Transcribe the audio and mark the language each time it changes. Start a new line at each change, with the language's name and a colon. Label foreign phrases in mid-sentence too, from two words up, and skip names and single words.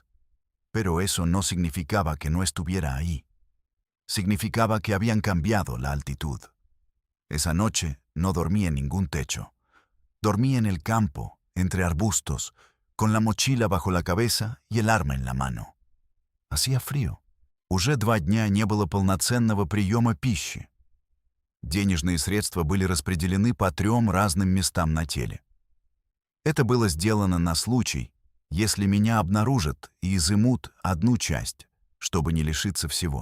Spanish: Pero eso no significaba que no estuviera ahí. Significaba que habían cambiado la altitud. Esa noche no dormí en ningún techo. Dormí en el campo, entre arbustos, con la mochila bajo la cabeza и el arma en la mano. Hacía frío.
Russian: Уже 2 дня не было полноценного приема пищи. Денежные средства были распределены по 3 разным местам на теле. Это было сделано на случай, если меня обнаружат и изымут одну часть, чтобы не лишиться всего.